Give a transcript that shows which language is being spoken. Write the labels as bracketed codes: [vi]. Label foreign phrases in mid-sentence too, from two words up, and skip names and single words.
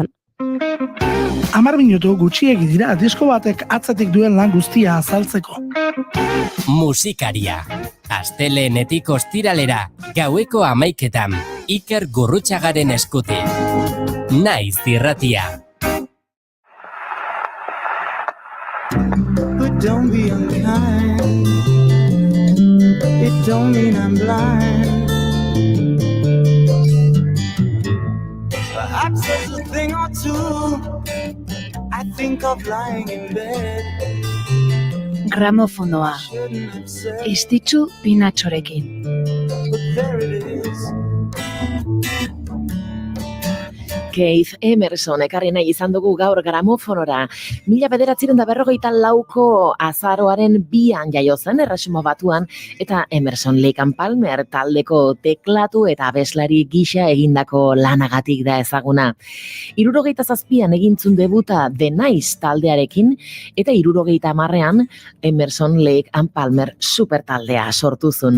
[eu] 10 minutu gutxiegi dira disko batek atzetik duen lan guztia azaltzeko. Musikaria. Astelehenetik ostiralera, gaueko 11:00, Iker Gurrutxagaren eskutik. Naiz irratia. [en] But don't be unkind. It don't mean I'm blind. Perhaps there's a thing or two I think of lying in bed. [eu] Gramofonoa. Istitzu Pinatxorekin. [en] But there it is. [eu] Keith Emerson ekarri nahi izan dugu gaur gramofonora. 1954ko azaroaren 2an jaio zen Erresuma Batuan eta Emerson Lake and Palmer taldeko teklatu eta abeslari gisa egindako lanagatik da ezaguna. 77an egintzun debuta The Nice taldearekin eta 70an Emerson Lake and Palmer super taldea sortuzun.